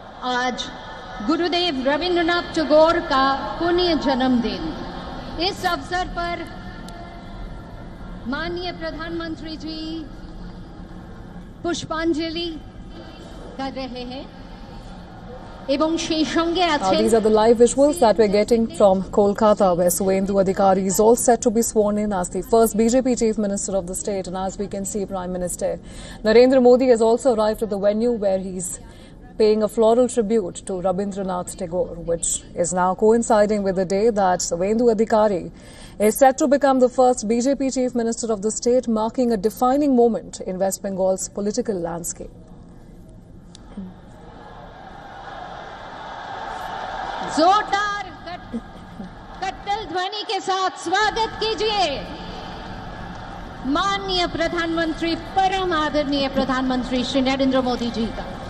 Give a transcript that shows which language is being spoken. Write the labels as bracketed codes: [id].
[hi] आज गुरुदेव रविंद्रनाथ टैगोर का पुण्य जन्मदिन इस अवसर पर माननीय प्रधानमंत्री जी पुष्पांजलि कर रहे हैं. [en] These are the live visuals that we're getting from Kolkata, where Subhendu Adhikari is all set to be sworn in as the first BJP chief minister of the state. And as we can see, Prime Minister Narendra Modi has also arrived at the venue where he's paying a floral tribute to Rabindranath Tagore, which is now coinciding with the day that Subhendu Adhikari is set to become the first BJP chief minister of the state, marking a defining moment in West Bengal's political landscape. [hi] जोरदार कट्टल ध्वनि के साथ स्वागत कीजिए माननीय प्रधानमंत्री परम आदरणीय प्रधानमंत्री श्री नरेंद्र मोदी जी का.